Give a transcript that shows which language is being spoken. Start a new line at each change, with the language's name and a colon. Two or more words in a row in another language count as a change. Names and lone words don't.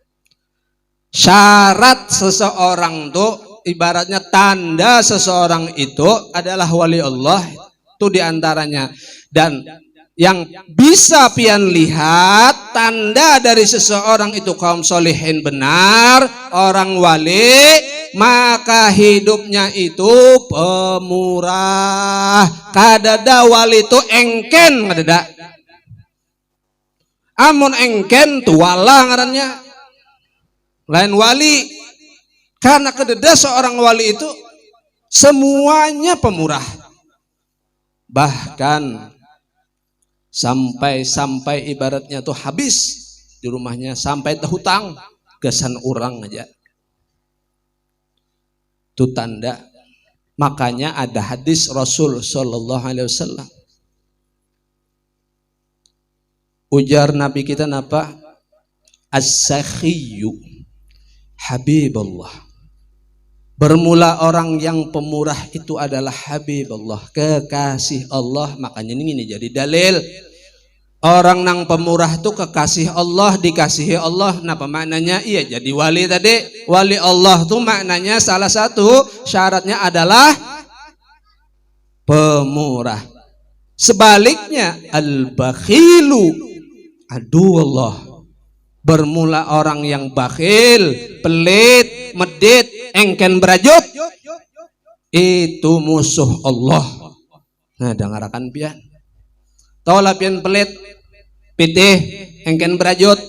Indonesian: Syarat seseorang tuh, ibaratnya tanda seseorang itu adalah wali Allah, itu diantaranya. Dan yang bisa pian lihat tanda dari seseorang itu kaum solihin benar, orang wali, maka hidupnya itu pemurah.
Banjar: Kadada wali itu engken, kadada. Amun engken tuwala ngarannya.
Indonesian: Lain wali, karena kededa seorang wali itu semuanya pemurah, bahkan sampai ibaratnya tuh habis di rumahnya, sampai hutang gesan orang aja. Itu tanda. Makanya ada hadis Rasul
Arabic: صلى الله عليه وسلم.
Banjar: Ujar Nabi kita napa?
Arabic: السخي حبيب الله.
Indonesian: Bermula orang yang pemurah itu adalah Habibullah, kekasih Allah. Makanya ini jadi dalil. Orang nang pemurah itu kekasih Allah, dikasihi Allah. Napa maknanya? Iya jadi wali tadi. Wali Allah itu maknanya salah satu syaratnya adalah pemurah. Sebaliknya
Arabic: البخيل عدو الله.
Indonesian: Bermula orang yang bakhil, pelit, medit, engken berajut, itu musuh Allah.
Banjar: Nah, dengarakan pian. Taulah pian pelit, pitih, engken berajut.